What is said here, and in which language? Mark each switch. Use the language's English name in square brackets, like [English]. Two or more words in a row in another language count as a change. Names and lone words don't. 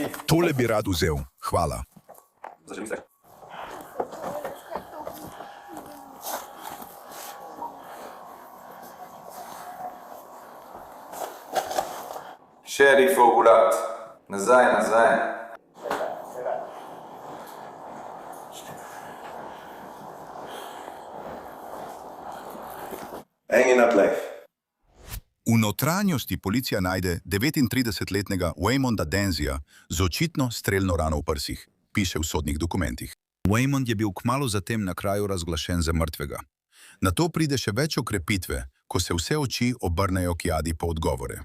[Slovenian] Tole bi rad vzel. Hvala. Zaželi se. Šerifov urad. Nazaj. [English] Hanging up life. [Slovenian] V notranjosti policija najde 39-letnega Waymonda Denzija z očitno strelno rano v prsih, piše v sodnih dokumentih. Waymond je bil kmalu zatem na kraju razglašen za mrtvega. Nato pride še več okrepitve, ko se vse oči obrnejo k Jadi po odgovore.